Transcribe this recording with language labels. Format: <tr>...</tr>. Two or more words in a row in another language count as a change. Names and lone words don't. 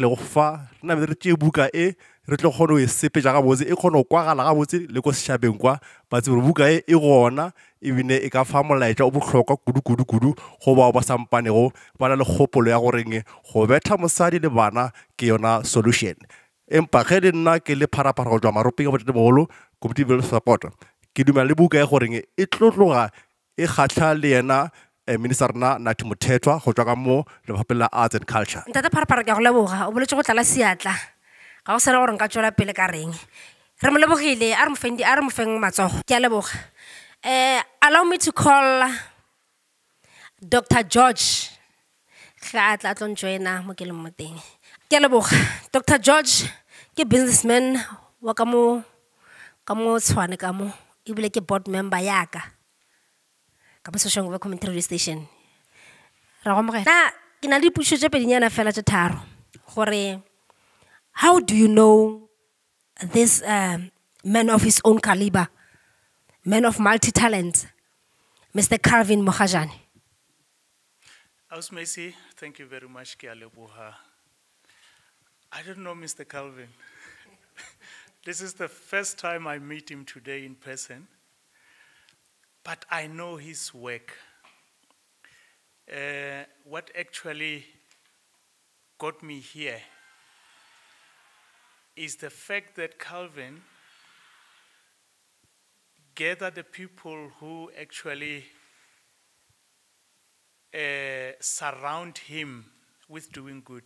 <nso>le go fa rena re tšee buka re tlo kgone go e sepetša gabotse e kgone go kwagala gabotse le ko setšhabeng kwa ba tsebe gore buka e gona ebile e ka fa molaetša o bohlokwa kudu go bao ba sampanego ba na le kgopolo ya goreng go betha mosadi le bana ke yona solution empa ge le nna ke le Parapara go tšwa Maropeng a Botatemogolo Community Development Support ke dumela le buka goreng e tlotloga e kgatlha le yena Minister Nathi Mothetwa go tšwa ka mo Lefapheng la Arts and Culture. Ntate Parapara ke a go leboga o boletse go tlala seatla ga o sana gore nka tšwela pele ka reng re mo lebogile a re mo feng matsogo ke a leboga.</nso> <en>Allow me to call Dr.</en> <nso>George ga a tla tlo ntjoina mo ke leng mo teng. Ke a leboga. Dr. George ke businessman wa ka mo Tshwane ka mo ebile ke</nso> <en>board member</en> <nso>ya ka mo Soshanguve Community Radio Station. Ra go mogela ke na le dipušo tše pedinyana fela tše tharo gore</nso> <en>how do you know this man of his own caliber, man of multi-talents, Mr. Calvin Mogajane? Ausmesi, thank you very much,</en> <st>Ke a leboha.</st> <en>I don't know Mr. Calvin. This is the first time I meet him today in person, but I know his work. What actually got me here is the fact that Calvin gathered the people who actually surround him with doing good.</en>